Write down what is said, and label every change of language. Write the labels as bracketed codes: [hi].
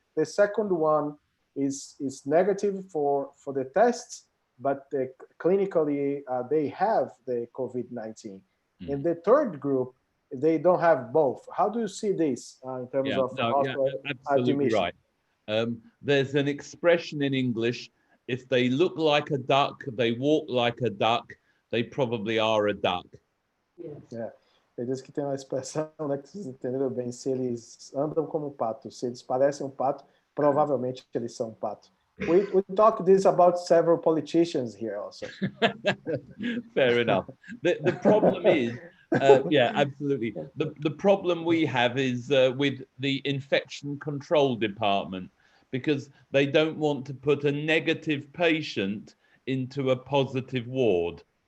[en] The second one is negative for the tests, but clinically they have the COVID-19. And the third group, they don't have both. How do you see this in terms of hospital absolutely admission? Right. There's an expression in English, if they look like a duck, they walk like a duck, they probably are a duck. [pt] Ele diz que tem uma expressão, né, que vocês entenderam bem, se eles andam como um pato, se eles parecem um pato, provavelmente eles são um pato. [en] We talk this about several politicians here also. Fair enough. The problem is, yeah, absolutely. The problem we have is with the infection control department, because they don't want to put a negative patient into a positive ward.